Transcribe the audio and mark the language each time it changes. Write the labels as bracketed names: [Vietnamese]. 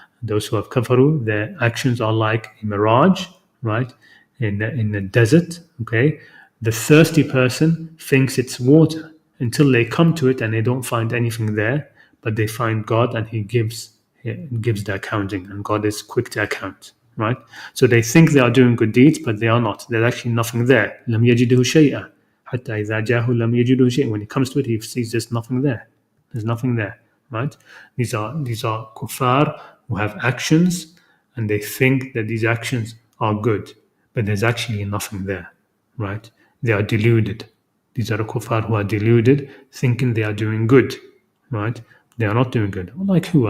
[English] Those who have kafaru, their actions are like a mirage, right, in the desert, okay? The thirsty person thinks it's water until they come to it and they don't find anything there, but they find God and He gives the accounting, and God is quick to account, right? So they think they are doing good deeds, but they are not. There's actually nothing there. [Arabic] لم يجده شيئا حتى إذا جاءه لم يجده شيئا. [English] When he comes to it, he sees there's nothing there. There's nothing there, right? These are kuffar who have actions, and they think that these actions are good, but there's actually nothing there, right? They are deluded. These are the kuffar who are deluded, thinking they are doing good, right? They are not doing good. Like who?